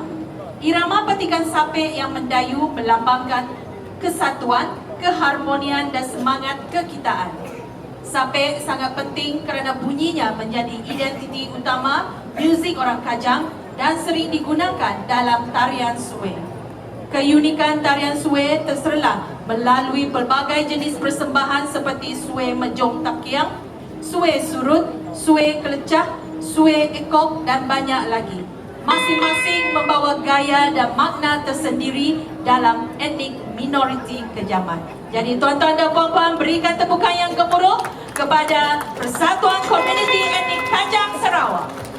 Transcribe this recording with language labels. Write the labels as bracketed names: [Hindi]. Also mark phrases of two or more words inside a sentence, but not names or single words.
[Malay] Irama petikan sape yang mendayu melambangkan kesatuan, keharmonian dan semangat kekitaan. Sape sangat penting kerana bunyinya menjadi identiti utama muzik orang Kajang dan sering digunakan dalam tarian Sue. Keunikan tarian Sue terserlah melalui pelbagai jenis persembahan seperti Sue Mejong Takiang, Sue Surut, Sue Kelecah, Sue Ekok dan banyak lagi. Masing-masing membawa gaya dan makna tersendiri dalam etnik minoriti Kejaman. Jadi tuan-tuan dan puan-puan, berikan tepukan yang gemuruh kepada Persatuan Komuniti Etnik Kajang Sarawak.